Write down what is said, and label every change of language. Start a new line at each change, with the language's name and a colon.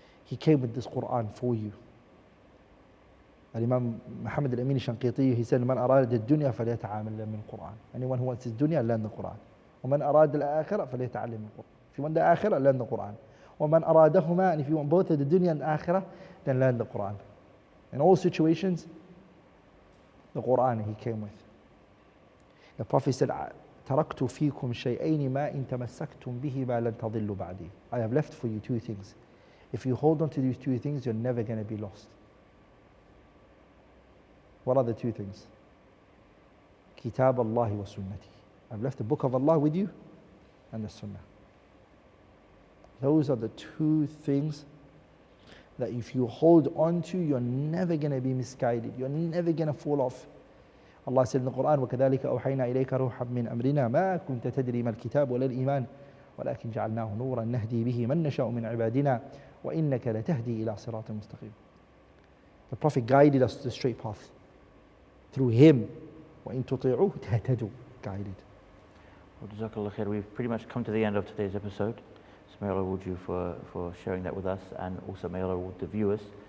English: He came with this Quran for you. Imam Muhammed al-Amin al-Shanqiti, he said,
Arabic: "Man arad ad-dunya falyata'amal min al-Quran."
English: Anyone who wants his dunya, learn the Quran.
Arabic: وَمَنْ أَرَادَ الْآخِرَةَ فَلْيَتَعَلَّمْ الْقُرْآنَ.
English: If you want the akhirah, learn the Quran.
Arabic: وَمَنْ أَرَادَهُمَا,
English: and if you want both the dunya and akhirah, then learn the Quran. In all situations, the Quran he came with. The Prophet said,
Arabic: تَرَكْتُ فِيكُمْ شَيْئَيْنِ مَا إِن تَمَسَّكْتُمْ بِهِمَا لَن تَضِلُّوا بَعْدِي.
English: I have left for you two things. If you hold on to these two things, you're never going to be lost. What are the two things?
Arabic: Kitab Allah wa sunnati.
English: I've left the book of Allah with you and the sunnah. Those are the two things that if you hold on to, you're never going to be misguided. You're never going to fall off. Allah said in the Quran,
Arabic: وَكَذَلِكَ أَوْحَيْنَا إِلَيْكَ رُوحًا مِّنْ أَمْرِنَا مَا كُنْتَ تَدْرِي مَا الْكِتَابُ وَلَا الْإِيمَانُ وَلَكِنْ جَعَلْنَاهُ نُورًا نَهْدِي بِهِ مَن نَّشَاءُ مِنْ عِبَادِنَا وَإِنَّكَ لَتَهْدِي إِلَى صِرَاطٍ مُسْتَقِيمٍ.
English: The Prophet guided us to the straight path. Through him,
Arabic: وَإِن تُطِيعُوهُ تَهْتَدُوا,
English: guided. Well, Jazakallah khair. We've pretty much come to the end of today's episode. So may Allah reward you for sharing that with us, and also may Allah reward the viewers.